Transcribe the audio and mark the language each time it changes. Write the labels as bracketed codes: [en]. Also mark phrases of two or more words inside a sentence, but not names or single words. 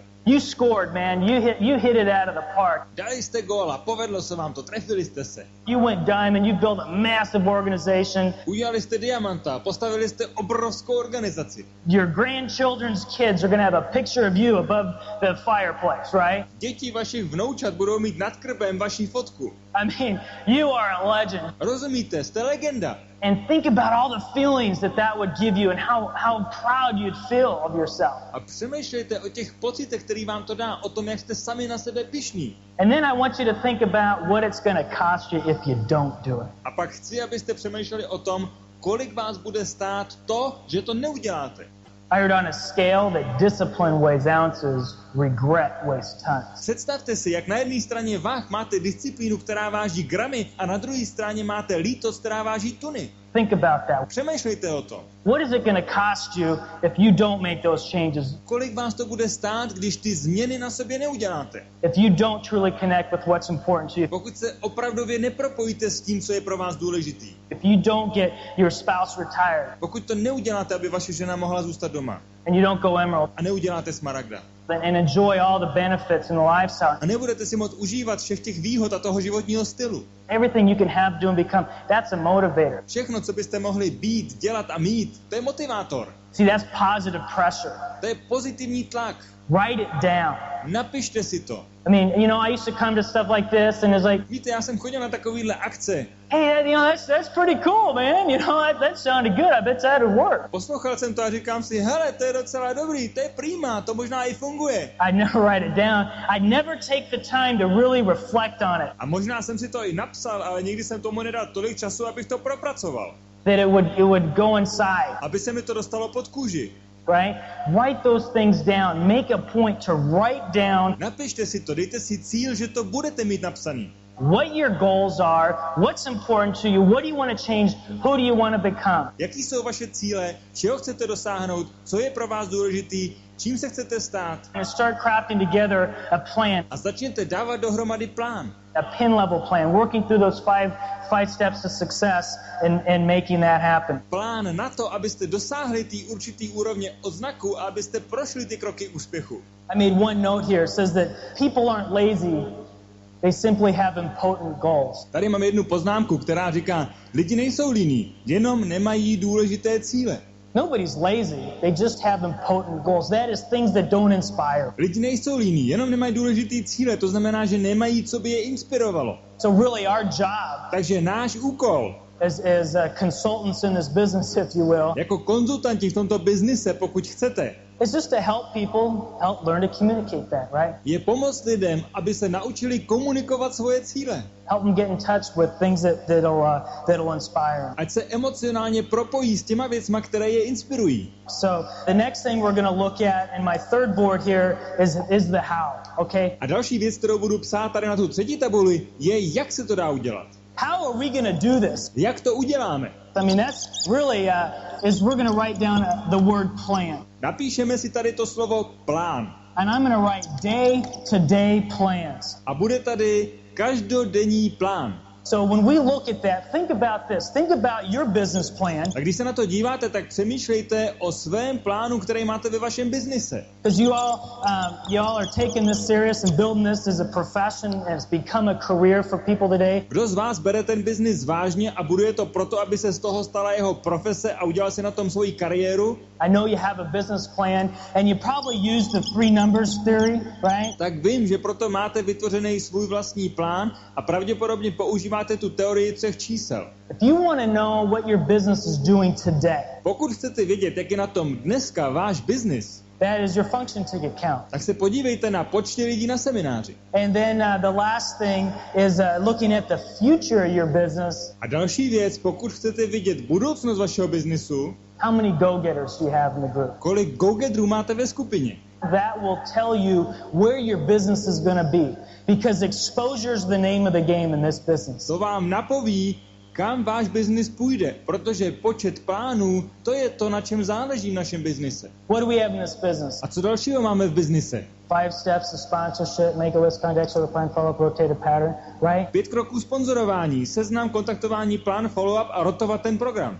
[en] You scored, man. You hit it out of the park. [cs] Dali jste góla, povedlo se vám to, trefili jste se. [en] You went diamond, you built a massive organization. [cs] Udělali jste diamanta, postavili jste obrovskou organizaci. [en] Your grandchildren's kids are going to have a picture of you above the fireplace, right? [cs] Děti vašich vnoučat budou mít nad krbem vaši fotku. [en] I mean, you are a legend. [cs] Rozumíte, jste legenda. [en] And think about all the feelings that would give you and how proud you'd feel of yourself. [cs] A přemýšlejte o těch pocitech, který vám to dá, o tom, jak jste sami na sebe pyšní. [en] And then I want you to think about what it's going to cost you if you don't do it. [cs] A pak chci, abyste přemýšleli o tom, kolik vás bude stát to, že to neuděláte. [en] I heard on a scale that discipline weighs ounces, regret weighs tons. [cs] Představte si, jak na jedné straně váh máte disciplínu, která váží gramy, a na druhé straně máte lítost, která váží tuny. [en] Think about that. [cs] Přemýšlejte o tom. [en] What is it going to cost you if you don't make those changes? [cs] Kolik vás to bude stát, když ty změny na sobě neuděláte? [en] If you don't truly connect with what's important to you? [cs] Pokud se opravdově nepropojíte s tím, co je pro vás důležitý. [en] If you don't get your spouse retired? [cs] Pokud to neuděláte, aby vaše žena mohla zůstat doma. [en] And you don't go emerald? [cs] A neuděláte smaragda. [en] And enjoy all the benefits in the lifestyle. [cs] A nebudete si moct užívat všech těch výhod a toho životního stylu. [en] Everything you can have, do and become, that's a motivator. [cs] Všechno, co byste mohli být, dělat a mít, to je motivátor. [en] See, that's positive pressure. [cs] To je pozitivní tlak. [en] Write it down. [cs] Napište si to. [en] I mean, you know, I used to come to stuff like this and it's like, [cs] Víte, já jsem chodil na takovýhle akce. [en] hey, you know, that's pretty cool, man. You know, that sounded good. I bet that would work. [cs] Poslouchal jsem to a říkám si, hele, to je docela dobrý, to je prima, to možná i funguje. [en] I'd never write it down. I'd never take the time to really reflect on it. [cs] A možná jsem si to i napsal, ale nikdy jsem tomu nedal tolik času, abych to propracoval. [en] That it would go inside. [cs] Aby se mi to dostalo pod kůži. [en] Right? Write those things down. Make a point to write down. [cs] Napište si to, dejte si cíl, že to budete mít napsaný. [en] What your goals are, what's important to you, what do you want to change, who do you want to become. [cs] Jaký jsou vaše cíle, čeho chcete dosáhnout, co je pro vás důležitý, čím se chcete stát. [en] And start crafting together a plan. [cs] A začněte dávat dohromady plán. [en] A pin level plan, working through those five steps to success and making that happen. [cs] Plán na to, abyste dosáhli té určitý úrovně odznaku a abyste prošli ty kroky úspěchu. [en] I made one note here. It says that people aren't lazy. They simply have important goals. [cs] Tady mám jednu poznámku, která říká, lidi nejsou líní, jenom nemají důležité cíle. [en] Nobody's lazy. They just have important goals. That is things that don't inspire. [cs] Lidi nejsou líní, jenom nemají důležitý cíle, to znamená, že nemají, co by je inspirovalo. [en] So really our job [cs] Takže náš úkol [en] as consultants in this business, if you will, [cs] jako konzultanti v tomto biznise, pokud chcete, [en] it's just to help people learn to communicate that, right? [cs] je pomoct lidem, aby se naučili komunikovat svoje cíle. [en] Help them get in touch with things that'll inspire. [cs] Ať se emocionálně propojí s těma věcma, které je inspirují. [en] So the next thing we're going to look at in my third board here is the how, okay? [cs] A další věc, kterou budu psát tady na tu třetí tabuli, je, jak se to dá udělat. [en] How are we going to do this? [cs] Jak to uděláme? [en] I mean, that's really is we're going to write down the word plan. [cs] Napíšeme si tady to slovo plán. [en] And I'm going to write day-to-day plans. [cs] A bude tady každodenní plán. [en] So when we look at that, think about this. Think about your business plan. [cs] A když se na to díváte, tak přemýšlejte o svém plánu, který máte ve vašem biznise. [en] Because you all are taking this serious and building this as a profession and it's become a career for people today. [cs] Kdo z vás bere ten biznis vážně a buduje to proto, aby se z toho stala jeho profese a udělal si na tom svoji kariéru? [en] I know you have a business plan and you probably use the 3 numbers theory, right? [cs] Tak vím, že proto máte vytvořený svůj vlastní plán a pravděpodobně používáte tu teorii 3 čísel. [en] If you want to know what your business is doing today, [cs] pokud chcete vědět, jak je na tom dneska váš biznis, [en] that is your function ticket count. [cs] tak se podívejte na počty lidí na semináři. [en] And then the last thing is looking at the future of your business. [cs] A další věc, pokud chcete vidět budoucnost vašeho biznisu, [en] how many go-getters do you have in the group? [cs] Kolik go-getterů máte ve skupině? [en] That will tell you where your business is going to be. Because exposure is the name of the game in this business. [cs] To vám napoví, kam váš biznis půjde, protože počet plánů, to je to, na čem záleží v našem biznise. [en] What do we have in this business? [cs] A co dalšího máme v biznise? [en] 5 steps to sponsorship, make a list, contact, sort of plan, follow up, rotate a pattern, right? [cs] 5 kroků sponzorování, seznam, kontaktování, plán, follow-up a rotovat ten program.